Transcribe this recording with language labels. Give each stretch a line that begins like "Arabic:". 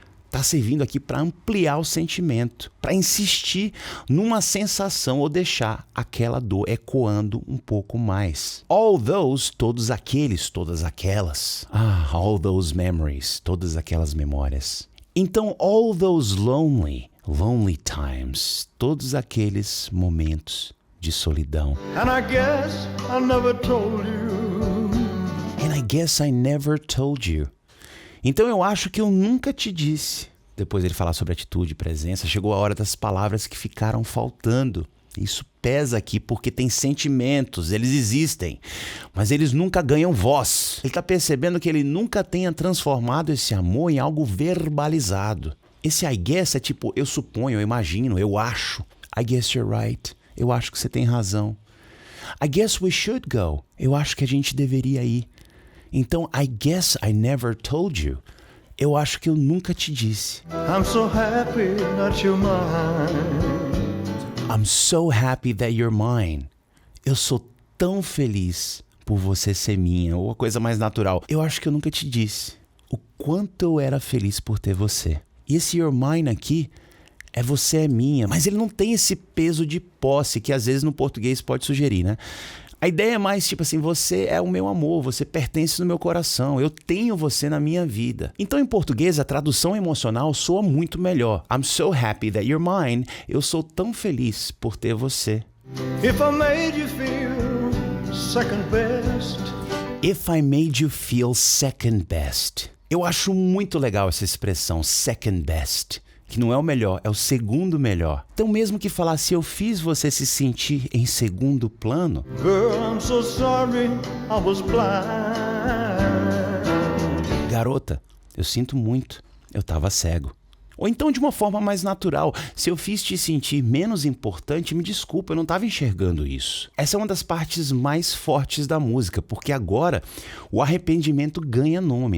Portuguese: Tá servindo aqui para ampliar o sentimento, para insistir numa sensação ou deixar aquela dor ecoando um pouco mais.
English: All those,
Portuguese: todos aqueles, todas aquelas.
English: All those memories,
Portuguese: todas aquelas memórias. Então,
English: all those lonely times,
Portuguese: todos aqueles momentos de solidão.
English: And I guess I never told you. And I guess I never told you.
Portuguese: Então eu acho que eu nunca te disse. Depois ele falar sobre atitude e presença, chegou a hora das palavras que ficaram faltando. Isso pesa aqui porque tem sentimentos, eles existem, mas eles nunca ganham voz. Ele está percebendo que ele nunca tenha transformado esse amor em algo verbalizado. Esse I guess é tipo, eu suponho, eu imagino, eu acho.
English: I guess you're right.
Portuguese: Eu acho que você tem razão.
English: I guess we should go.
Portuguese: Eu acho que a gente deveria ir.
English: Então, I guess I never told you.
Portuguese: Eu acho que eu nunca te disse.
English: I'm so happy that you're mine. I'm so happy that you're mine.
Portuguese: Eu sou tão feliz por você ser minha, ou a coisa mais natural. Eu acho que eu nunca te disse o quanto eu era feliz por ter você. E esse you're mine aqui é você é minha, mas ele não tem esse peso de posse que às vezes no português pode sugerir, né? A ideia é mais tipo assim, você é o meu amor, você pertence no meu coração, eu tenho você na minha vida. Então em português a tradução emocional soa muito melhor.
English: I'm so happy that you're mine.
Portuguese: Eu sou tão feliz por ter você.
English: If I made you feel second best. If I made you feel second best.
Portuguese: Eu acho muito legal essa expressão, second best. Que não é o melhor, é o segundo melhor. Então mesmo que falar se eu fiz você se sentir em segundo plano.
English: Girl, I'm so sorry I was blind.
Portuguese: Garota, eu sinto muito, eu tava cego. Ou então de uma forma mais natural, se eu fiz te sentir menos importante, me desculpa, eu não estava enxergando isso. Essa é uma das partes mais fortes da música, porque agora o arrependimento ganha nome.